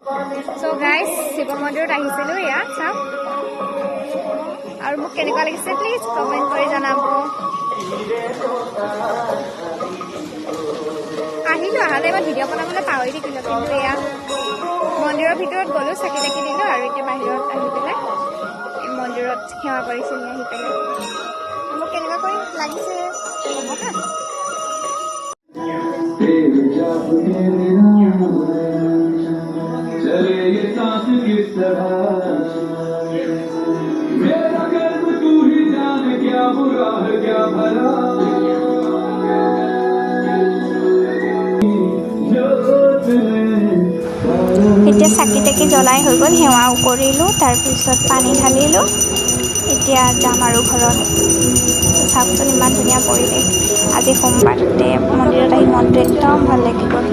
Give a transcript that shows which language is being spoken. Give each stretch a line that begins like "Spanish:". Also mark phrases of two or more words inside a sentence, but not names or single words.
English: so guys
Assamese: শিৱ মন্দিৰত আহিছিলোঁ এয়া চাওক আৰু মোক কেনেকুৱা লাগিছে
English: please comment
Assamese: কৰি জনাব আহিলোঁ অহা টাইমত ভিডিঅ' বনাবলৈ পাহৰি থাকিলোঁ কিন্তু এয়া মন্দিৰৰ ভিতৰত গ'লোঁ চাকি তাকি দিলোঁ আৰু এতিয়া বাহিৰত আহি পেলাই মন্দিৰত সেৱা কৰিছিলোঁ আহি পেলাই মোক কেনেকুৱা কৰি লাগিছে ক'ব হা
Hindi: चले ये सांस किस तरह मेरा कर्म तू ही जान क्या बुरा है क्या भला
Assamese: এতিয়া চাকি তাকি জ্বলাই হৈ গ'ল সেৱাও কৰিলোঁ তাৰপিছত পানী ঢালিলোঁ এতিয়া যাম আৰু ঘৰত চাওকচোন ইমান ধুনীয়া পৰিৱেশ আজি সোমবাৰতে মন্দিৰত আহি মনটো একদম ভাল লাগিব